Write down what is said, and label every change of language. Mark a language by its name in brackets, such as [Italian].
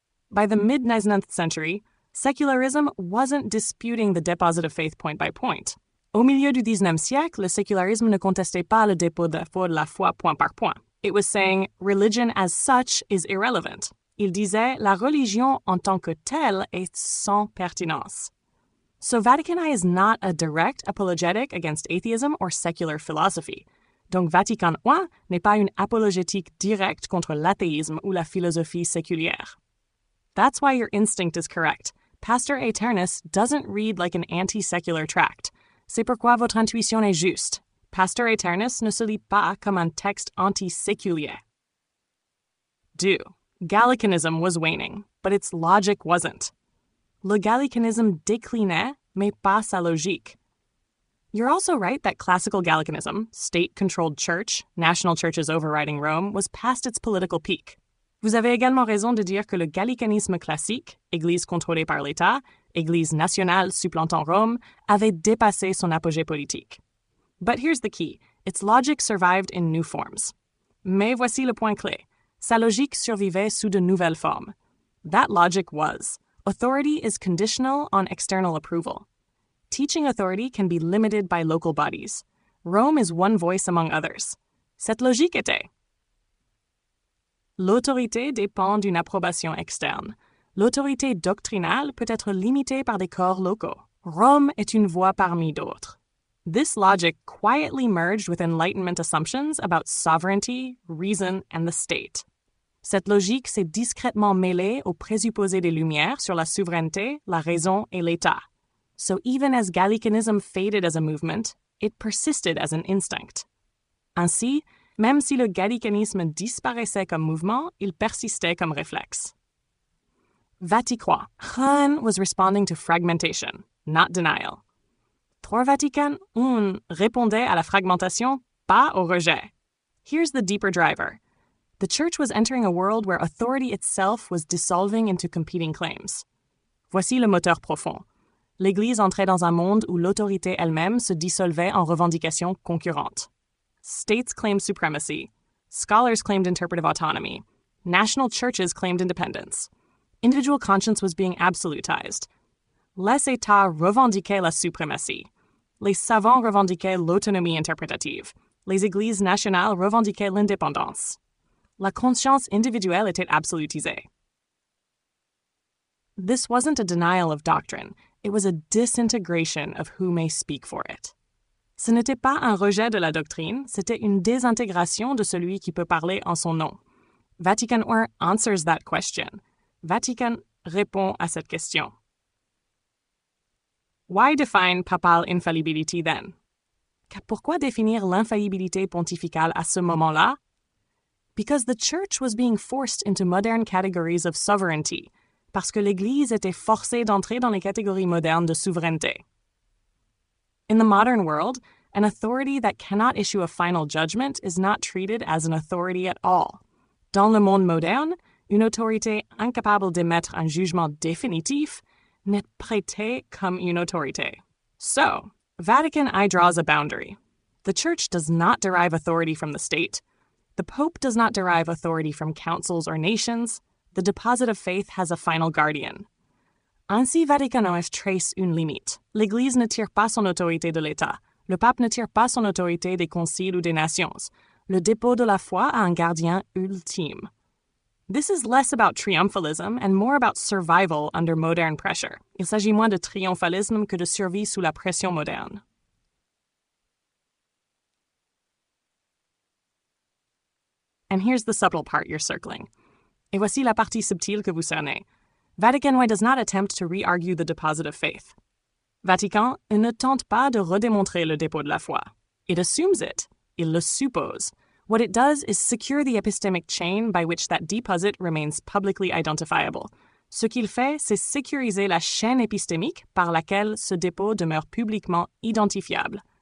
[English] By the mid-19th century, secularism wasn't disputing the deposit of faith point by point. [French] Au milieu du 19e siècle, le sécularisme ne contestait pas le dépôt de la foi point par point. [English] It was saying religion as such is irrelevant. [French] Il disait la religion en tant que telle est sans pertinence. [English] So Vatican I is not a direct apologetic against atheism or secular philosophy. [French] Donc Vatican I n'est pas une apologétique directe contre l'athéisme ou la philosophie séculière. [English] That's why your instinct is correct. Pastor Aeternus doesn't read like an anti-secular tract. [French] C'est pourquoi votre intuition est juste. Pastor Aeternus ne se lit pas comme un texte anti-séculier. [English] 2. Gallicanism was waning, but its logic wasn't. [French] Le gallicanisme déclinait, mais pas sa logique. [English] You're also right that classical Gallicanism, state-controlled church, national churches overriding Rome, was past its political peak. [French] Vous avez également raison de dire que le gallicanisme classique, Église contrôlée par l'État, Église nationale supplantant Rome, avait dépassé son apogée politique. [English] But here's the key. Its logic survived in new forms. [French] Mais voici le point clé. Sa logique survivait sous de nouvelles formes. [English] That logic was, authority is conditional on external approval. Teaching authority can be limited by local bodies. Rome is one voice among others. [French] Cette logique était: l'autorité dépend d'une approbation externe. L'autorité doctrinale peut être limitée par des corps locaux. Rome est une voix parmi d'autres. [English] This logic quietly merged with Enlightenment assumptions about sovereignty, reason, and the state. [French] Cette logique s'est discrètement mêlée aux présupposés des Lumières sur la souveraineté, la raison et l'État. [English] So even as Gallicanism faded as a movement, it persisted as an instinct. [French] Ainsi, même si le gallicanisme disparaissait comme mouvement, il persistait comme réflexe. [English] Vatican I was responding to fragmentation, not denial. [French] Trois Vatican I répondait à la fragmentation, pas au rejet. [English] Here's the deeper driver. The Church was entering a world where authority itself was dissolving into competing claims. [French] Voici le moteur profond. L'Église entrait dans un monde où l'autorité elle-même se dissolvait en revendications concurrentes. [English] States claimed supremacy. Scholars claimed interpretive autonomy. National churches claimed independence. Individual conscience was being absolutized. [French] Les États revendiquaient la suprématie. Les savants revendiquaient l'autonomie interprétative. Les églises nationales revendiquaient l'indépendance. La conscience individuelle était absolutisée. [English] This wasn't a denial of doctrine. It was a disintegration of who may speak for it. [French] Ce n'était pas un rejet de la doctrine, c'était une désintégration de celui qui peut parler en son nom. [English] Vatican I answers that question. [French] Vatican répond à cette question. [English] Why define papal infallibility then? [French] Pourquoi définir l'infaillibilité pontificale à ce moment-là? [English] Because the Church was being forced into modern categories of sovereignty, [French] parce que l'Église était forcée d'entrer dans les catégories modernes de souveraineté. [English] In the modern world, an authority that cannot issue a final judgment is not treated as an authority at all. [French] Dans le monde moderne, une autorité incapable d'émettre un jugement définitif n'est traitée comme une autorité. [English] So, Vatican I draws a boundary. The Church does not derive authority from the state. The Pope does not derive authority from councils or nations. The deposit of faith has a final guardian. [French] Ainsi, Vatican I trace une limite. L'Église ne tire pas son autorité de l'État. Le pape ne tire pas son autorité des conciles ou des nations. Le dépôt de la foi a un gardien ultime. [English] This is less about triumphalism and more about survival under modern pressure. [French] Il s'agit moins de triomphalisme que de survie sous la pression moderne. [English] And here's the subtle part you're circling. [French] Et voici la partie subtile que vous cernez. [English] Vatican I does not attempt to re-argue the deposit of faith. [French] Vatican ne tente pas de redémontrer le dépôt de la foi. [English] It assumes it. [French] Il le suppose. [English] What it does is secure the epistemic chain by which that deposit remains publicly identifiable. [French] Ce qu'il fait, c'est sécuriser la chaîne épistémique par laquelle ce dépôt demeure publiquement identifiable.